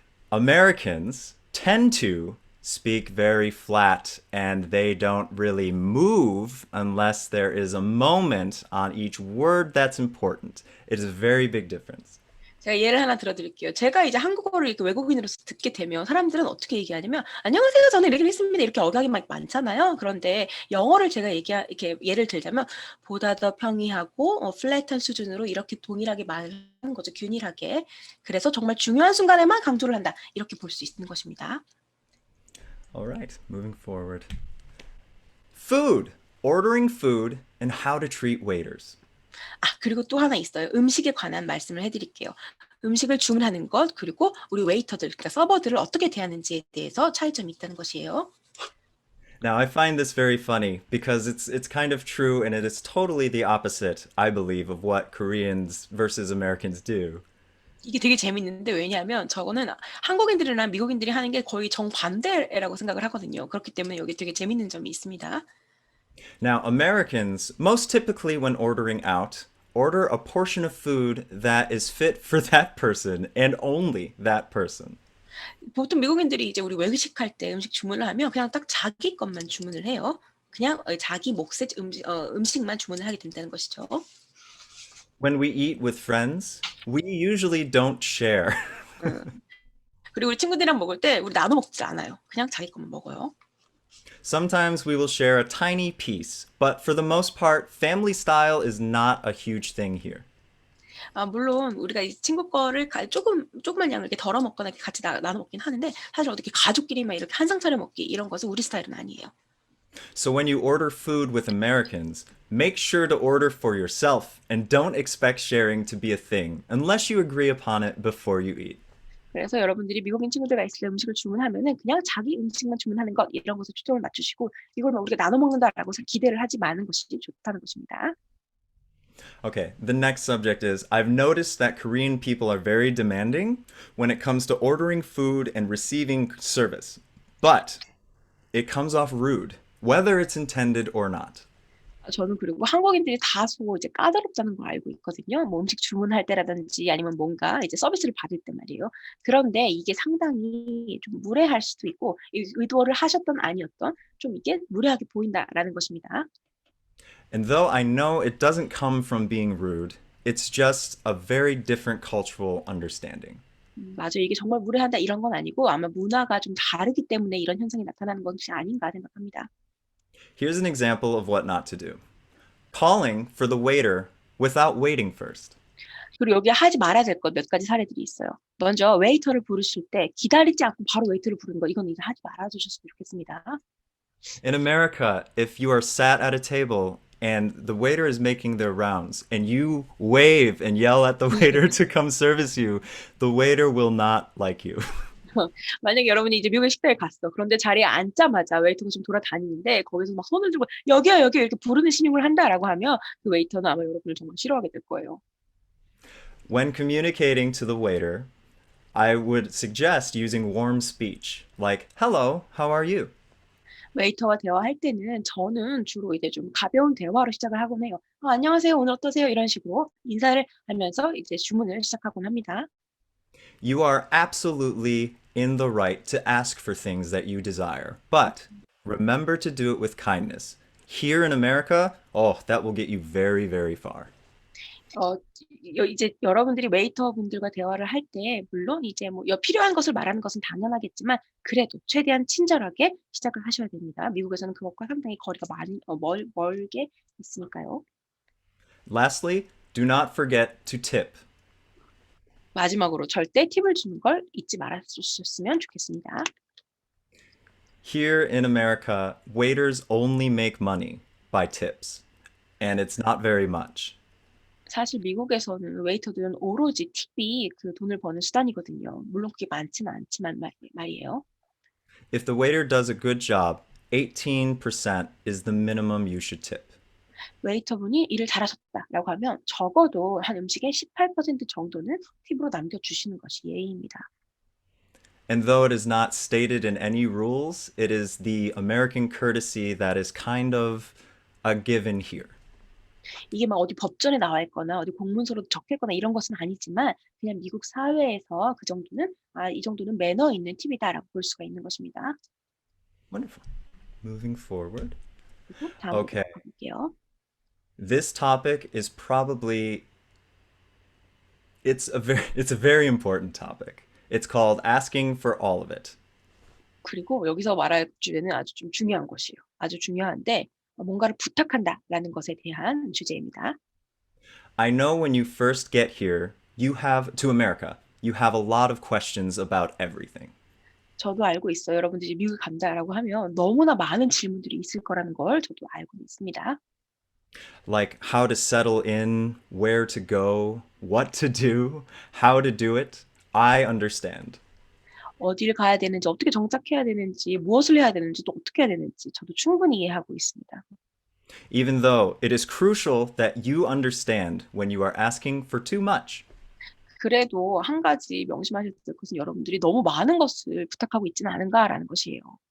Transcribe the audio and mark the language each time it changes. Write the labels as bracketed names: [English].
[English] Americans tend to speak very flat and they don't really move unless there is a moment on each word that's important. It is a very big difference. [Korean] 제가 예를 하나 들어드릴게요. 제가 이제 한국어를 이렇게 외국인으로서 듣게 되면 사람들은 어떻게 얘기하냐면 안녕하세요. 저는 이렇게 했습니다. 이렇게 억양이 막 많잖아요. 그런데 영어를 제가 이렇게 예를 들자면 보다 더 평이하고 플랫한 수준으로 이렇게 동일하게 말하는 거죠. 균일하게. 그래서 정말 중요한 순간에만 강조를 한다. 이렇게 볼 수 있는 것입니다. [English] All right, moving forward. Food. Ordering food and how to treat waiters. [Korean] 그리고 또 하나 있어요. 음식에 관한 말씀을 해드릴게요. 음식을 주문하는 것 그리고 우리 웨이터들, 그러니까 서버들을 어떻게 대하는지에 대해서 차이점이 있다는 것이에요. [English] Now, I find this very funny because it's kind of true and it is totally the opposite, I believe, of what Koreans versus Americans do. [Korean] 이게 되게 재밌는데 왜냐하면 저거는 한국인들이나 미국인들이 하는 게 거의 정반대라고 생각을 하거든요. 그렇기 때문에 여기 되게 재밌는 점이 있습니다. [English] Now, Americans, most typically when ordering out, order a portion of food that is fit for that person and only that person. [Korean] 보통 미국인들이 이제 우리 외식할 때 음식 주문을 하면 그냥 딱 자기 것만 주문을 해요. 그냥 자기 몫의 음식만 주문을 하게 된다는 것이죠. [English] When we eat with friends, we usually don't share. [Korean] 그리고 우리 친구들이랑 먹을 때 우리 나눠 먹지 않아요. 그냥 자기 것만 먹어요. [English] Sometimes we will share a tiny piece, but for the most part, family style is not a huge thing here. [Korean] 물론 우리가 이 친구 거를 조그만 양을 이렇게 덜어 먹거나 이렇게 같이 나눠 먹긴 하는데 사실 어떻게 가족끼리만 이렇게 한 상 차려 먹기 이런 것은 우리 스타일은 아니에요. [English] So when you order food with Americans, make sure to order for yourself and don't expect sharing to be a thing unless you agree upon it before you eat. [Korean] 그래서 여러분들이 미국인 친구들과 있을 때 음식을 주문하면은 그냥 자기 음식만 주문하는 것 이런 것에 초점을 맞추시고 이걸 막 우리가 나눠 먹는다라고 기대를 하지 마는 것이 좋다는 것입니다. [English] Okay, the next subject is I've noticed that Korean people are very demanding when it comes to ordering food and receiving service, but it comes off rude, whether it's intended or not. [Korean] 저는 그리고 한국인들이 다소 이제 까다롭다는 걸 알고 있거든요. 뭐 음식 주문할 때라든지 아니면 뭔가 이제 서비스를 받을 때 말이에요. 그런데 이게 상당히 좀 무례할 수도 있고 의도를 하셨던 아니었던 좀 이게 무례하게 보인다라는 것입니다. [English] And though I know it doesn't come from being rude, it's just a very different cultural understanding. [Korean] 맞아요. 이게 정말 무례한다 이런 건 아니고 아마 문화가 좀 다르기 때문에 이런 현상이 나타나는 것이 아닌가 생각합니다. [English] Here's an example of what not to do. Calling for the waiter without waiting first. [Korean] 그리고 여기 하지 말아야 될 것 몇 가지 사례들이 있어요. 먼저 웨이터를 부르실 때 기다리지 않고 바로 웨이터를 부르는 거 이건 이제 하지 말아 주셨으면 좋겠습니다. [English] In America, if you are sat at a table and the waiter is making their rounds and you wave and yell at the waiter to come service you, the waiter will not like you. [Korean] 만약에 여러분이 이제 미국의 식당에 갔어. 그런데 자리에 앉자마자 웨이터가 좀 돌아다니는데 거기서 막 손을 들고 여기요 여기요 이렇게 부르는 시늉을 한다라고 하면 그 웨이터는 아마 여러분을 정말 싫어하게 될 거예요. [English] When communicating to the waiter, I would suggest using warm speech, like, hello, how are you? [Korean] 웨이터와 대화할 때는 저는 주로 이제 좀 가벼운 대화로 시작을 하곤 해요. 안녕하세요, 오늘 어떠세요? 이런 식으로 인사를 하면서 이제 주문을 시작하곤 합니다. [English] You are absolutely in the right to ask for things that you desire, but remember to do it with kindness. Here in America, oh, that will get you very, very far. [Korean] 어, 이제 여러분들이 웨이터 분들과 대화를 할 때 물론 이제 뭐 필요한 것을 말하는 것은 당연하겠지만 그래도 최대한 친절하게 시작을 하셔야 됩니다. 미국에서는 그것과 상당히 거리가 멀게 있으니까요. [English] Lastly, Do not forget to tip. [Korean] 마지막으로 절대 팁을 주는 걸 잊지 말아주셨으면 좋겠습니다. [English] Here in America, waiters only make money by tips, and it's not very much. [Korean] 사실 미국에서는 웨이터들은 오로지 팁이 그 돈을 버는 수단이거든요. 물론 그게 많지는 않지만 말이에요. [English] If the waiter does a good job, 18% is the minimum you should tip. [Korean] 웨이터분이 일을 잘하셨다라고 하면 적어도 한 음식의 18% 정도는 팁으로 남겨주시는 것이 예의입니다. [English] And though it is not stated in any rules, it is the American courtesy that is kind of a given here. [Korean] 이게 막 어디 법전에 나와 있거나 어디 공문서로 적혀 있거나 이런 것은 아니지만 그냥 미국 사회에서 그 정도는 이 정도는 매너 있는 팁이다라고 볼 수가 있는 것입니다. [English] Wonderful. Moving forward. [Korean] 그리고 다음으로 [English] Okay. [Korean] 가볼게요. [English] This topic is probably it's a very important topic. It's called asking for all of it. [Korean] 그리고 여기서 말할 주제는 아주 좀 중요한 것이에요. 아주 중요한데 뭔가를 부탁한다라는 것에 대한 주제입니다. [English] I know when you first get here, you have to America. You have a lot of questions about everything. [Korean] 저도 알고 있어요. 여러분들이 미국에 간다라고 하면 너무나 많은 질문들이 있을 거라는 걸 저도 알고 있습니다. [English] Like how to settle in, where to go, what to do, how to do it. I understand. [Korean] 어디를 가야 되는지, 어떻게 정착해야 되는지, 무엇을 해야 되는지, 또 어떻게 해야 되는지 저도 충분히 이해하고 있습니다. [English] Even though it is crucial that you understand when you are asking for too much. [Korean] 그래도 한 가지 명심하실 것은 여러분들이 너무 많은 것을 부탁하고 있지는 않은가라는 것이에요.